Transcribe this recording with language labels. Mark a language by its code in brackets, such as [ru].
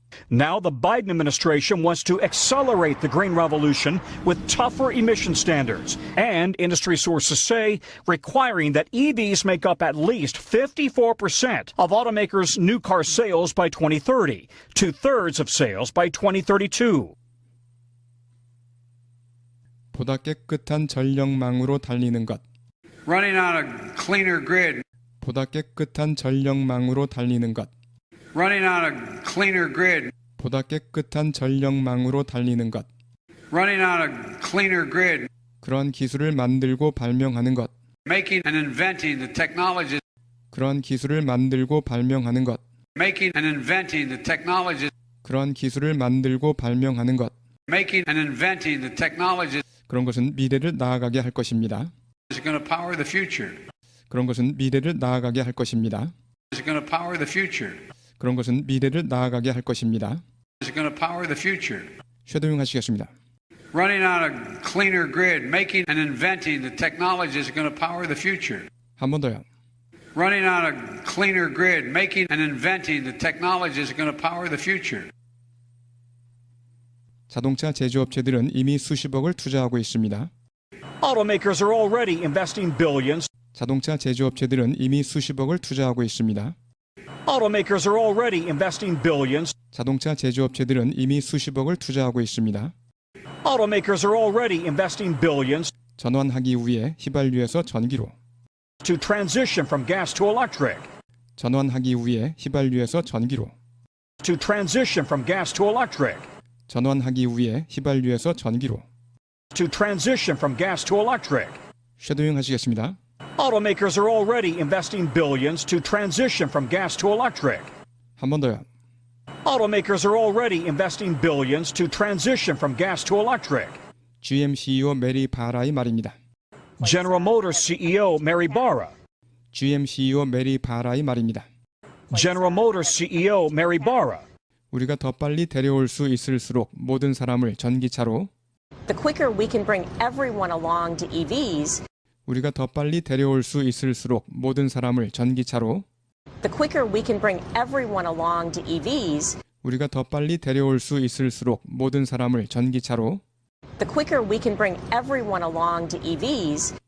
[en] Now the Biden administration wants to accelerate the green revolution with tougher emission standards and, industry sources say, requiring that EVs make up at least 54% of automakers' new car sales by 2030, two-thirds of sales by 2032. [ko] 보다 깨끗한 전력망으로 달리는 것. [en] Running on a cleaner grid. [ko] 보다 깨끗한 전력망으로 달리는 것. [en] Running on a cleaner grid. [ko] 보다 깨끗한 전력망으로 달리는 것. [en] Running on a cleaner grid. [ko] 그러한 기술을 만들고 발명하는 것. [en] Making and inventing the technologies. [ko] 그러한 기술을 만들고 발명하는 것. [en] Making and inventing the technologies. [ko] 그러한 기술을 만들고 발명하는 것. [en] Making and inventing the technologies [ko] 그런 것은 미래를 나아가게 할 것입니다. [en] is going to power the future. [ko] 그런 것은 미래를 나아가게 할 것입니다. [en] Is going to power the future. [ko] 그런 것은 미래를 나아가게 할 것입니다. [en] Is going to power the future. [ko] 쉐도잉 하시겠습니다. [en] Running on a cleaner grid, making and inventing the technologies is going to power the future. [ko] 한 번 더요. [en] Running on a cleaner grid, making and inventing the technologies is going to power the future. [ko] 자동차 제조업체들은 이미 수십억을 투자하고 있습니다. [en] Automakers are already investing billions. [ko] 자동차 제조업체들은 이미 수십억을 투자하고 있습니다. [en] Automakers are already investing billions. [ko] 자동차 제조업체들은 이미 수십억을 투자하고 있습니다. [en] Automakers are already investing billions [ko] 전환하기 위해 휘발유에서 전기로. [en] to transition from gas to electric. [ko] 전환하기 위해 휘발유에서 전기로. [en] To transition from gas to electric. [ko] 전환하기 위해 휘발유에서 전기로. [en] To transition from gas to electric. [ko] 쉐도잉 하시겠습니다. [en] Automakers are already investing billions to transition from gas to electric. [ko] 한 번 더요. [en] Automakers are already investing billions to transition from gas to electric. [ko] GM CEO 메리 바라의 말입니다. [en] General Motors CEO Mary Barra. [ko] GM CEO 메리 바라의 말입니다. [en] General Motors CEO Mary Barra. [ko] 우리가 더 빨리 데려올 수 있을수록 모든 사람을 전기차로. [en] The quicker we can bring everyone along to EVs, [ko] 우리가 더 빨리 데려올 수 있을수록 모든 사람을 전기차로. [en] the quicker we can bring everyone along to EVs, [ko] 우리가 더 빨리 데려올 수 있을수록 모든 사람을 전기차로. [en] the quicker we can bring everyone along to EVs,